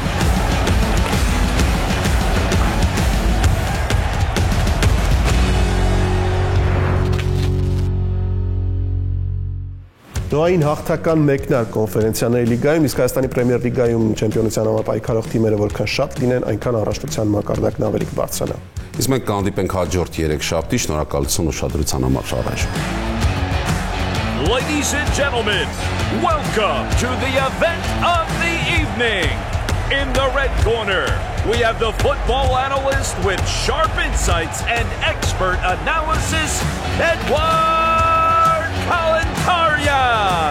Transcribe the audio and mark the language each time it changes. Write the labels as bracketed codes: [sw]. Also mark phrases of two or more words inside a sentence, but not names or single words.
[hy] Նոային հաղթական մեկնարկ կոնֆերենցիաների լիգայում, իսկ Հայաստանի Պրեմիեր լիգայում չեմպիոնության համար պայքարող թիմերը որքան շատ լինեն, այնքան առաջնության մակարդակն ավելի կբարձրանա։ Իսկ մենք կհանդիպենք հաջորդ 3 շաբթի, շնորհակալություն ուշադրության համար առայժմ։ [en] Ladies and gentlemen, welcome to the event of the evening. In the red corner, we have the football analyst with sharp insights and expert analysis, Edward Kalantarian.